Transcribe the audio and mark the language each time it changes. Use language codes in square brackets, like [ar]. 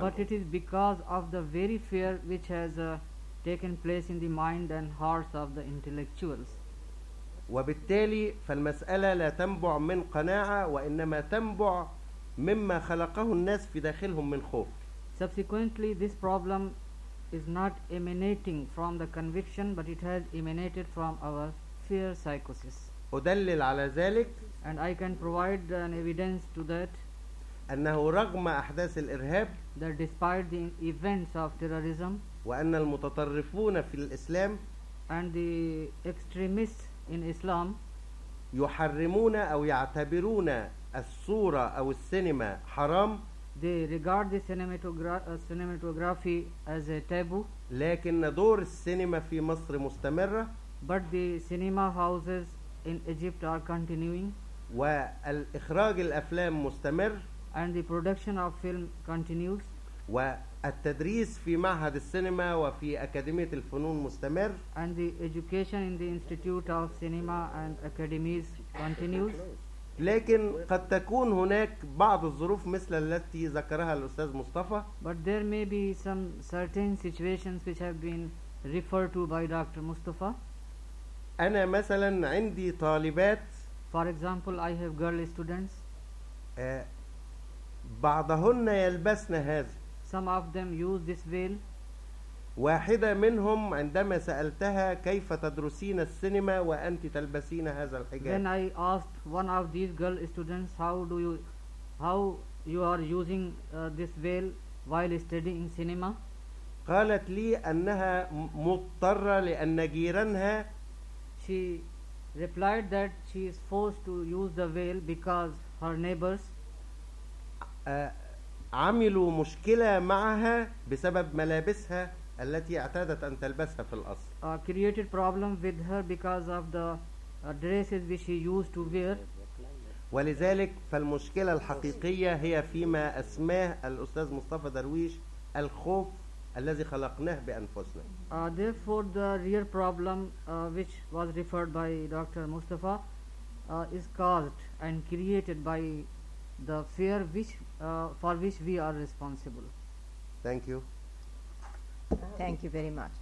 [en] But it is because of the very fear which has taken place in the mind and hearts of the intellectuals. [ar] وبالتالي فالمسألة لا تنبع من قناعة وإنما تنبع مما خلقه الناس في داخلهم من خوف. [en] Subsequently, this problem is not emanating from the conviction but it has emanated from our fear psychosis. [ar] أدلل على ذلك. [en] And I can provide an evidence to that. [ar] أنه رغم أحداث الإرهاب. [en] That despite the events of terrorism. [ar] وأن المتطرفون في الإسلام. [en] And the extremists in Islam. [ar] يحرمون أو يعتبرون الصورة أو السينما حرام. [en] They regard the cinematography as a taboo. [ar] لكن دور السينما في مصر مستمرة. [en] But the cinema houses in Egypt are continuing. [ar] والإخراج الأفلام مستمر. [en] And the production of film continues. [ar] والتدريس في معهد السينما وفي أكاديمية الفنون مستمر. [en] And the education in the Institute of Cinema and Academies continues. [ar] لكن قد تكون هناك بعض الظروف مثل التي ذكرها الأستاذ مصطفى. [en] But there may be some certain situations which have been referred to by Dr. Mustafa. [ar] أنا مثلا عندي طالبات. [en] For example, I have girl students. [ar] بعضهن يلبسن هذا. [en] Some of them use this veil. [ar] واحدة منهم عندما سألتها كيف تدرسين السينما وأنت تلبسين هذا الحجاب. [en] Then I asked one of these girl students how you are using this veil while studying cinema. [ar] قالت لي أنها مضطرة لأن جيرانها. [en] She replied that she is forced to use the veil because her neighbors. [ar] عملوا مشكلة معها بسبب ملابسها. التي اعتادت أن تلبسها في الأصل. [en] Created problem with her because of the dresses which she used to wear. [ar] ولذلك فالمشكلة الحقيقية هي فيما أسماه الأستاذ مصطفى درويش الخوف الذي خلقناه بأنفسنا. [en] Therefore, the real problem which was referred by Dr. Mustafa is caused and created by the fear which for which we are responsible. Thank you. Thank you very much.